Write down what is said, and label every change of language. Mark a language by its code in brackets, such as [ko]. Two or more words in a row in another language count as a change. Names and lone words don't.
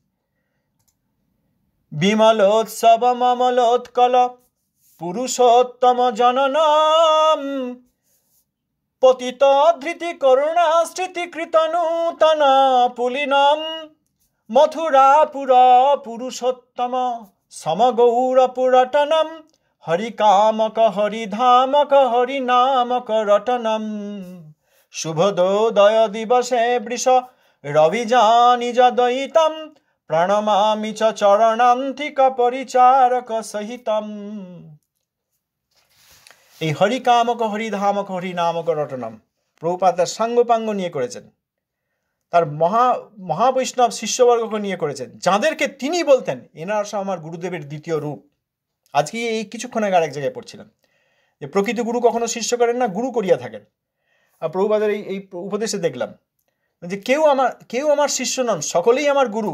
[sa] বিমলোৎসব মমলোৎকল পুরুষোত্তম জননম পতিত ধৃতি করুণা স্মৃতিকৃত নূতন পুলিনম মথুরাপুর পুরুষোত্তম সমগৌর পুরটনম হরিকামক হরিধামক হরিনামক রটনম শুভদোদয় দিবসে বৃষ রবিজানি যদয়িতম প্রণমামি চ চরণান্তিক পরিচারক সহিতম। [bn] এই [sa] হরিকামক হরিধামক হরিনামক রটনম [bn] প্রভুপাদ তার সাঙ্গপাঙ্গ নিয়ে করেছেন। তার মহাবৈষ্ণব শিষ্যবর্গকে নিয়ে করেছেন, যাদেরকে তিনি বলতেন এনারা সব আমার গুরুদেবের দ্বিতীয় রূপ। আজকে এই কিছুক্ষণ আগে আরেক জায়গায় পড়ছিলাম যে প্রকৃত গুরু কখনো শিষ্য করেন না, গুরু করিয়া থাকেন। আর প্রভুপাদের এই উপদেশে দেখলাম যে কেউ আমার শিষ্য নন, সকলেই আমার গুরু।